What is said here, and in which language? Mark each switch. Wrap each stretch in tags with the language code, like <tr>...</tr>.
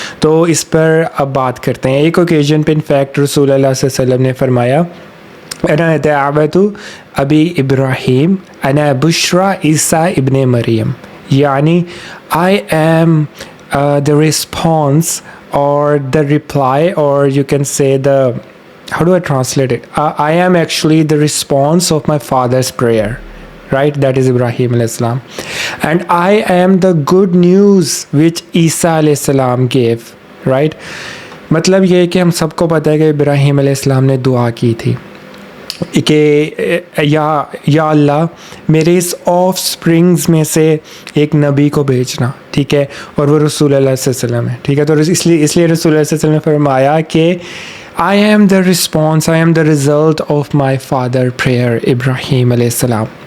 <ur>تو اس پر اب بات کرتے ہیں. ایک اوکیجن پہ انفیکٹ رسول اللہ صلی اللہ علیہ وسلم نے فرمایا</ur> <ar>انا دعوت ابی ابراہیم انا بشرا عیسیٰ ابن مریم,</ar> <ur>یعنی</ur> <en>I am the response or the reply, or you can say how do I translate it? I am actually the response of my father's prayer, right? That is Ibrahim alayhi salam. And I am the good news which Isa alayhi salam gave, right?</en> <ur>مطلب یہ ہے کہ ہم سب کو پتہ ہے کہ ابراہیم علیہ السلام نے دعا کی تھی کہ یا اللہ میرے اس آف سپرنگز میں سے ایک نبی کو بھیجنا, ٹھیک ہے, اور وہ رسول اللہ صلی اللہ علیہ وسلم ہے, ٹھیک ہے. تو اس لیے رسول اللہ صلی اللہ علیہ وسلم نے فرمایا کہ</ur> <en>I am the response, I am the result of my father prayer,</en> <ur>ابراہیم علیہ السلام.</ur>